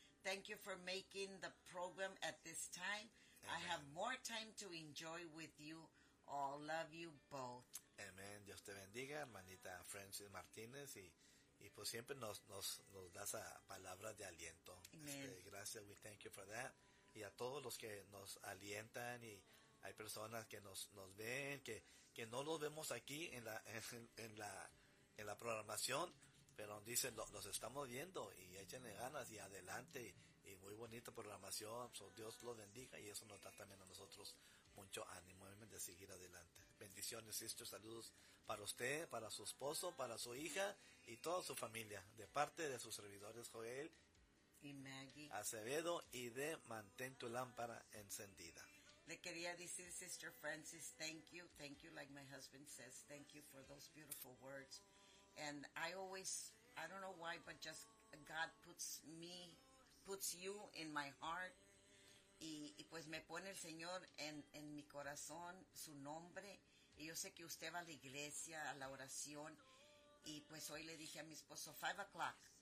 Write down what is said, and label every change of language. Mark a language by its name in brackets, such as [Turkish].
[English] Thank you for making the program at this time. Amen. I have more time to enjoy with you all. Love you both. [Spanish] Amen. Dios te bendiga, hermanita Francis Martínez. Y pues siempre nos das a palabras de aliento. Amen. Gracias. [English] We thank you for that. [Spanish] Y a todos los que nos alientan. Y hay personas que nos ven, que no los vemos aquí en la programación. Pero dicen, los estamos viendo y échenle ganas y adelante. Y muy bonita programación. Dios lo bendiga y eso nos da también a nosotros mucho ánimo de seguir adelante. Bendiciones, sister. Saludos para usted, para su esposo, para su hija y toda su familia. De parte de sus servidores Joel y Maggie Acevedo y de Mantén tu Lámpara Encendida. Le quería decir, [English] sister Francis, thank you. Thank you, like my husband says. Thank you for those beautiful words. And I don't know why, but just God puts you in my heart. [Spanish] Y pues me pone el Señor en mi corazón, su nombre. Y yo sé que usted va a la iglesia, a la oración. Y pues hoy le dije a mi esposo, 5:00.